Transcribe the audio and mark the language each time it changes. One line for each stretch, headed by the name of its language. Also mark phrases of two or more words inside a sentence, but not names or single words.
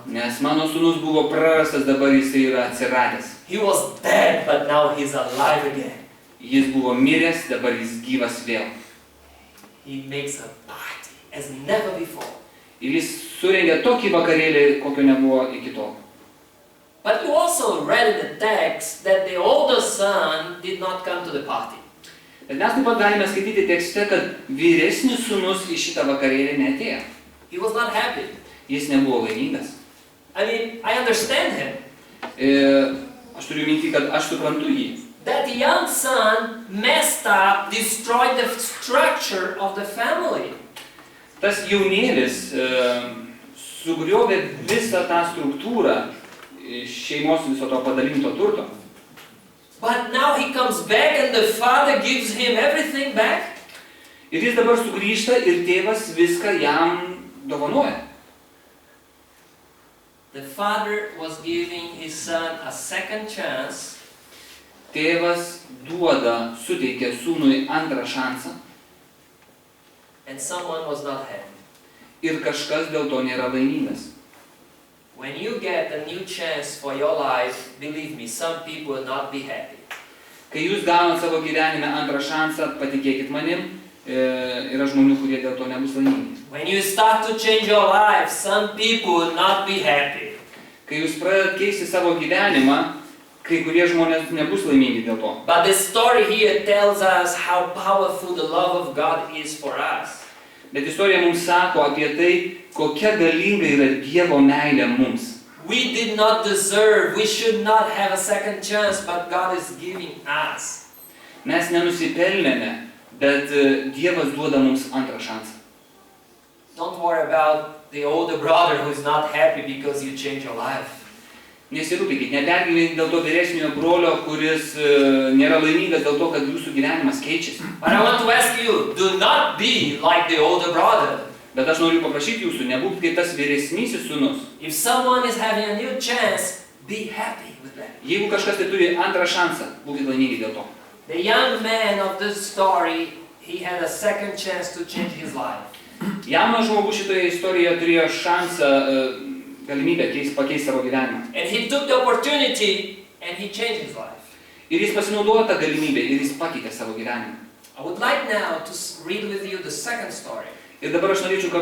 Lithuanian: nes mano sūnus buvo prarastas, dabar jisai yra atsiradęs.
English: He was dead, but now he's alive again.
Lithuanian: Jis buvo miręs, dabar jis gyvas vėl.
English: He makes a party as never before.
Lithuanian: Ir jis surengė tokį vakarėlį, kokio nebuvo iki tol.
English: But you also read in the text that the older son did not come to the party.
Lithuanian: Bet mes taip pat galime skaityti tekste, kad vyresnis sūnus į šitą vakarėlį neatėjo.
English: He was not happy.
Lithuanian: Jis nebuvo laimingas.
English: I mean, I understand him.
Lithuanian: Aš turiu minti, kad aš suprantu jį.
English: That young son messed up, destroyed the structure of the family.
Lithuanian: Tas jaunėlis sugriovė visą tą struktūrą šeimos viso to padalinto turto.
English: But now he comes back and the father gives him everything back.
Lithuanian: Ir jis dabar sugrįžta ir tėvas viską jam dovanoja.
English: The father was giving his son a second chance.
Lithuanian: Tėvas suteikia sūnui antrą šansą.
English: And someone was not happy.
Lithuanian: Ir kažkas dėl to nėra laimingas.
English: When you get a new chance for your life, believe me, some people will not be happy.
Lithuanian: Kai jūs gaunat savo gyvenime antrą šansą, patikėkit manim, yra žmonių, kurie dėl to nebus laimingi.
English: When you start to change your life, some people will not be happy.
Lithuanian: Kai jūs pradedat keisti savo gyvenimą, kai kurie žmonės nebus laimingi dėl to.
English: But the story here tells us how powerful the love of God is for us.
Lithuanian: Bet istorija mums sako apie tai, kokia galinga yra Dievo meilė mums.
English: We did not deserve, we should not have a second chance, but God is giving us.
Lithuanian: Mes nenusipelnėme, bet Dievas duoda mums antrą šansą.
English: Don't worry about the older brother who is not happy because you change your life.
Lithuanian: Nesirūpykit, nepergyvenkit dėl to vyresniojo brolio, kuris nėra laimingas dėl to, kad jūsų gyvenimas keičiasi.
English: But I want to ask you, do not be like the older brother.
Lithuanian: Bet aš noriu paprašyti jūsų, nebūkit kaip tas vyresnysis sūnus.
English: If someone is having a new chance, be happy with that.
Lithuanian: Jeigu kažkas tai turi antrą šansą, būkit laimingi dėl to.
English: The young man of this story, he had a second chance to change his life.
Lithuanian: Jaunas žmogus šitoje istorijoje turėjo šansą, galimybę pakeisti savo gyvenimą.
English: And he took the opportunity and he changed his life.
Lithuanian: Ir jis pasinaudojo tą galimybę ir jis pakeitė savo gyvenimą.
English: I would like now to read with you the second story.
Lithuanian: Ir dabar aš norėčiau